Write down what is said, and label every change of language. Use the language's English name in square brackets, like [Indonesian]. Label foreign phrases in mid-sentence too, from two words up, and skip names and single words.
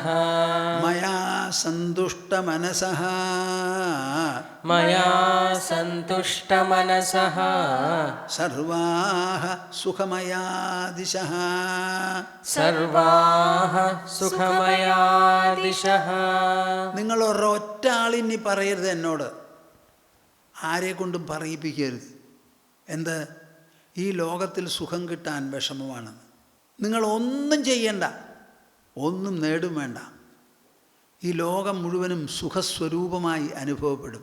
[Sanskrit] मया सन्तुष्टमनसः मया सन्तुष्टमनसः सर्वाः सुखमया दिशः सर्वाः सुखमया दिशः [Malayalam] നിങ്ങൾ ഒരൊറ്റ ആളിനി പറയരുത് എന്നോട്, ആരെ കൊണ്ടും പറയിപ്പിക്കരുത്. എന്ത്? ഈ ലോകത്തിൽ സുഖം കിട്ടാൻ വിഷമമാണെന്ന്. നിങ്ങൾ ഒന്നും ചെയ്യണ്ട, ഒന്നും നേടും വേണ്ട. ഈ ലോകം മുഴുവനും സുഖസ്വരൂപമായി അനുഭവപ്പെടും.